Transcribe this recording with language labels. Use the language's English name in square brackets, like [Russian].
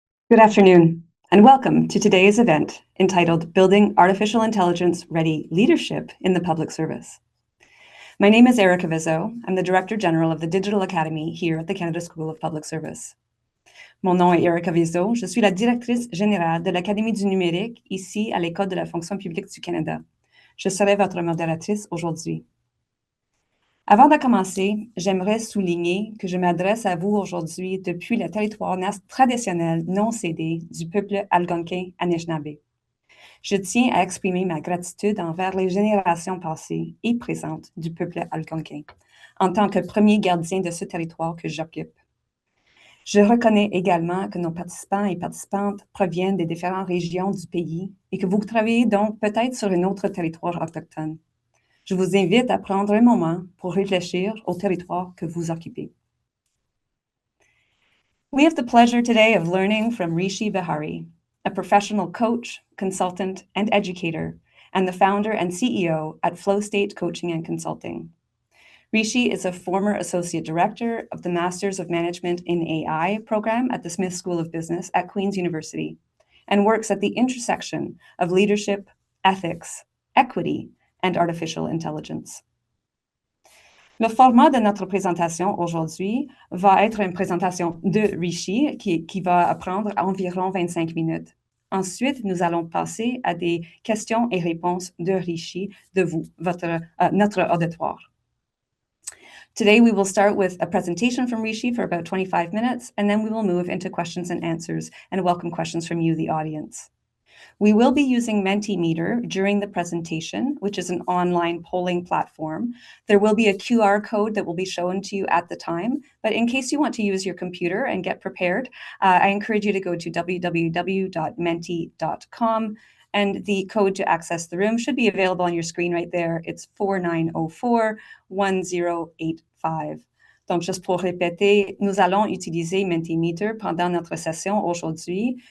[English] Good afternoon, and welcome to today's event entitled Building Artificial Intelligence Ready Leadership in the Public Service. My name is Erica Vizzo. I'm the Director General of the Digital Academy here at the Canada School of Public Service. [French] Mon nom est Erica Vizzo. Je suis la Directrice Générale de l'Académie du numérique ici à l'École de la fonction publique du Canada. Je serai votre modératrice aujourd'hui. Avant de commencer, j'aimerais souligner que je m'adresse à vous aujourd'hui depuis le territoire traditionnel non cédé du peuple algonquin Anishinaabe. Je tiens à exprimer ma gratitude envers les générations passées et présentes du peuple algonquin, en tant que premier gardien de ce territoire que j'occupe. Je reconnais également que nos participants et participantes proviennent des différentes régions du pays et que vous travaillez donc peut-être sur un autre territoire autochtone. Je vous invite à prendre un moment pour réfléchir au territoire que vous occupez. [English] We have the pleasure today of learning from Rishi Bihari, a professional coach, consultant, and educator, and the founder and CEO at Flow State Coaching and Consulting. Rishi is a former associate director of the Masters of Management in AI program at the Smith School of Business at Queen's University, and works at the intersection of leadership, ethics, equity, and artificial intelligence. [French] Le format de notre présentation aujourd'hui va être une présentation de Rishi qui va prendre environ 25 minutes. Ensuite, nous allons passer à des questions et réponses de Rishi, de vous, notre auditoire. [English] Today, we will start with a presentation from Rishi for about 25 minutes, and then we will move into questions and answers and welcome questions from you, the audience. We will be using Mentimeter during the presentation, which is an online polling platform. There will be a QR code that will be shown to you at the time, but in case you want to use your computer and get prepared, I encourage you to go to www.menti.com, and the code to access the room should be available on your screen right there. It's 4904-1085. [French] Donc, juste pour répéter, nous allons utiliser Mentimeter pendant notre session aujourd'hui.